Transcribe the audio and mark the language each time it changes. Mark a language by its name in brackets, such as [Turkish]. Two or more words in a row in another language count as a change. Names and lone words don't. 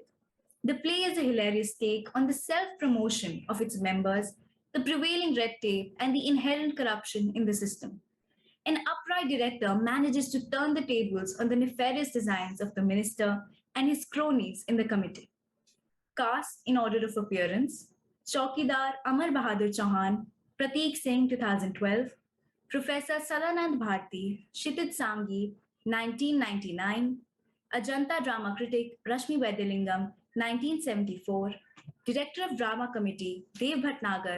[English] The play is a hilarious take on the self promotion of its members, the prevailing red tape, and the inherent corruption in the system. An upright director manages to turn the tables on the nefarious designs of the minister and his cronies in the committee. Cast in order of appearance: Chaukidar Amar Bahadur Chauhan, Prateek Singh 2012, Professor Sadanand Bharti, Kshitij Sanghi 1999, Ajanta drama critic Rashmi Vaidyanathan 1974, Director of Drama Committee Dev Bhatnagar